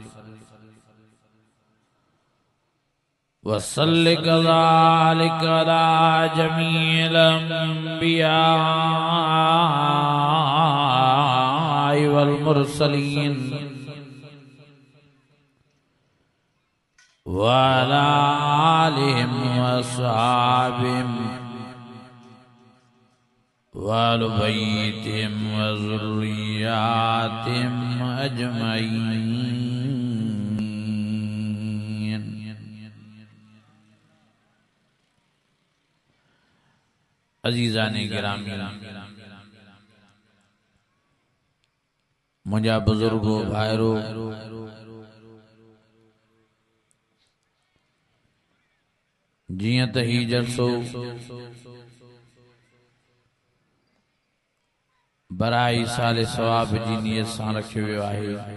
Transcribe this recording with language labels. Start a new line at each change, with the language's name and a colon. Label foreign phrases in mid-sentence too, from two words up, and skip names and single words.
Arabic: وصل كذلك على جميع الأنبياء والمرسلين وعلى آلهم وأصحابهم وأهل بيتهم وذرياتهم أجمعين.
Urdu: عزیزانِ گرامی,
Sindhi: मुझा बुजुर्गो भाइरो, जियां त ही जलसो बराई साले सवाब जी नियत सां रखियो वियो आहे।